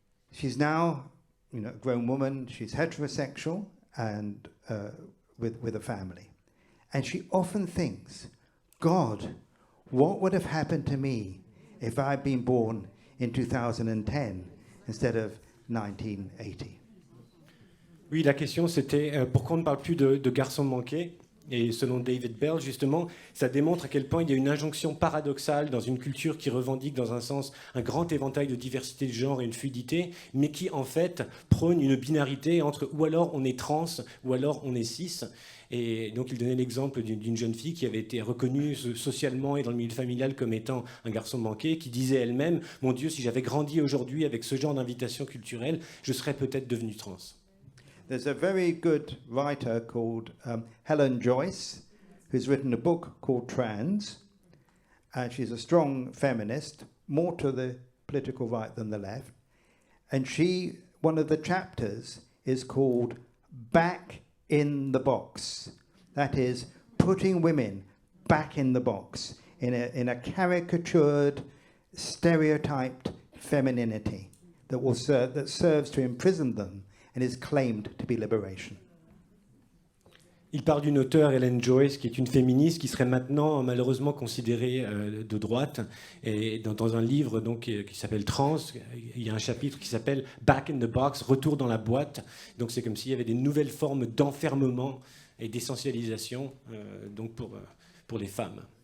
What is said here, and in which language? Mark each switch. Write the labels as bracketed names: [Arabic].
[English] She's now, a grown woman. She's heterosexual and with a family. And she often thinks, God, what would have happened to me if I'd been born in 2010 instead of 1980? [French] Oui, la question c'était pourquoi on ne parle plus de garçons manqués. Et selon David Bell, justement, ça démontre à quel point il y a une injonction paradoxale dans une culture qui revendique dans un sens un grand éventail de diversité de genre et une fluidité, mais qui en fait prône une binarité entre ou alors on est trans ou alors on est cis. Et donc il donnait l'exemple d'une jeune fille qui avait été reconnue socialement et dans le milieu familial comme étant un garçon manqué, qui disait elle-même « Mon Dieu, si j'avais grandi aujourd'hui avec ce genre d'invitation culturelle, je serais peut-être devenue trans ». [English] There's a very good writer called Helen Joyce, who's written a book called Trans, and she's a strong feminist, more to the political right than the left. And one of the chapters is called Back in the Box. That is, putting women back in the box, in a caricatured, stereotyped femininity that serves to imprison them and is claimed to be liberation. [French] Il parle d'une auteure, Helen Joyce, qui est une féministe, qui serait maintenant malheureusement considérée de droite. Et dans un livre donc, qui s'appelle Trans, il y a un chapitre qui s'appelle Back in the Box, retour dans la boîte. Donc c'est comme s'il y avait des nouvelles formes d'enfermement et d'essentialisation donc pour les femmes.